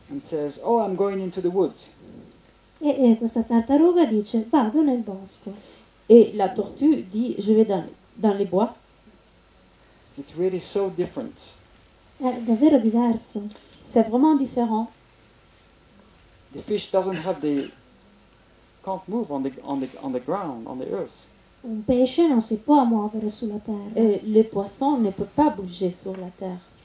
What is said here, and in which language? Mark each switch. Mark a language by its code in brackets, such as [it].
[en] And says, oh, I'm going into the woods. [it] E questa tartaruga dice, vado nel bosco. [fr] Et la tortue dit, je vais dans les bois. [en] It's really so different. [it] È davvero diverso. [fr] C'est vraiment différent. [en] The fish can't move on the ground, on the earth. [it] Un pesce non si può muovere sulla terra. [fr] Et le poisson ne peut pas bouger sur la terre.